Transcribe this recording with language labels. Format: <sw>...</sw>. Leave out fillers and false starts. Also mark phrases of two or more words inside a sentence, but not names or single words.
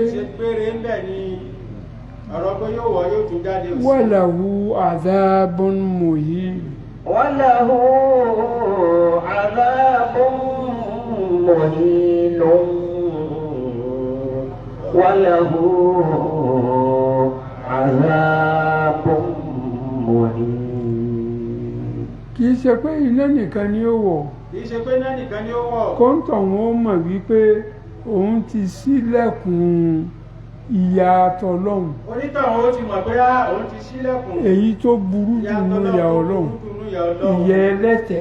<yo>ṣe gbére ń bẹ̀ ni ọ̀rọ̀ pé yóò wọ̀ yóò tún jáde òsì</yo> <ar>وله عذاب مهين وله عذاب مهين وله عذاب مهين</ar> <yo>kìí ṣe pé iná nìkan ni ó wọ̀ kìí ṣe pé náà nìkan ni ó wọ̀ kóńtọ̀ wọn ó mọ̀ wípé òun ti ṣílẹ̀kùn ìyà tọlọ́hun onítọ̀hún ó ti mọ̀ pé òun ti ṣílẹ̀kùn èyí tó burú jù nínú ìyà ọlọ́run ìyà ẹlẹ́tẹ̀</yo>